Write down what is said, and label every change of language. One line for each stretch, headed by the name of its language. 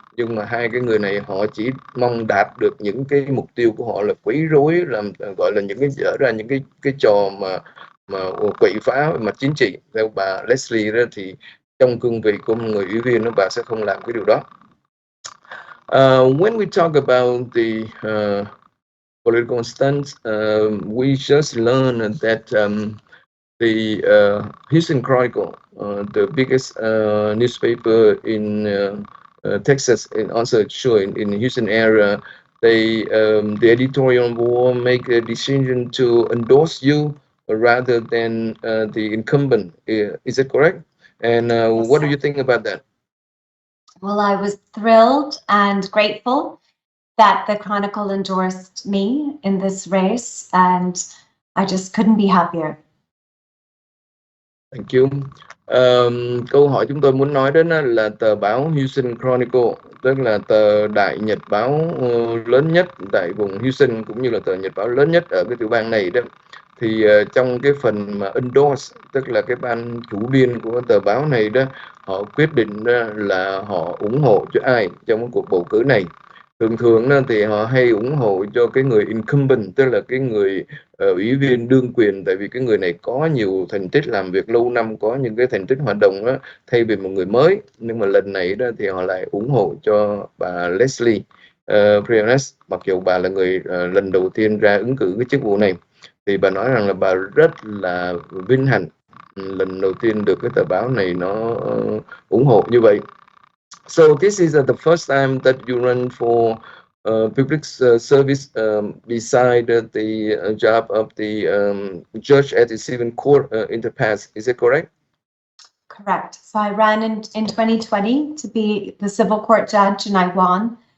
Vietnamese: Nhưng mà 2 cái người này họ chỉ mong đạt được những cái mục tiêu của họ là quấy rối, làm gọi là những cái dở ra những cái trò mà quậy phá mặt chính trị. Theo bà Lesley đó thì trong cương vị của một người ủy viên đó, bà sẽ không làm cái điều đó.
English: When we talk about the political stance, we just learned that the Houston Chronicle, the biggest newspaper in Texas, and also sure in Houston area, they the editorial board make a decision to endorse you rather than the incumbent. Is that correct? And Yes, what do you think about that? Well, I was thrilled and grateful that the Chronicle endorsed me in this race, and I just couldn't be happier. Thank you.
Vietnamese: Câu hỏi chúng tôi muốn nói đến là tờ báo Houston Chronicle, tức là tờ đại nhật báo lớn nhất tại vùng Houston, cũng như là tờ nhật báo lớn nhất ở cái tiểu bang này đó. Thì trong cái phần mà endorse, tức là cái ban chủ biên của tờ báo này đó, họ quyết định là họ ủng hộ cho ai trong cái cuộc bầu cử này. Thường thường thì họ hay ủng hộ cho cái người incumbent, tức là cái người ủy viên đương quyền, tại vì cái người này có nhiều thành tích làm việc lâu năm, có những cái thành tích hoạt động đó, thay vì một người mới. Nhưng mà lần này đó thì họ lại ủng hộ cho bà Lesley Briones, mặc dù bà là người lần đầu tiên ra ứng cử cái chức vụ này. Thì bà nói rằng là bà rất là vinh hạnh lần đầu tiên được cái tờ báo này nó ủng hộ như vậy.
English: So this is the first time that you run for public service beside the job of the judge at the civil court in the past. Is that correct? Correct. So I ran in 2020 to be the civil court judge, and I won.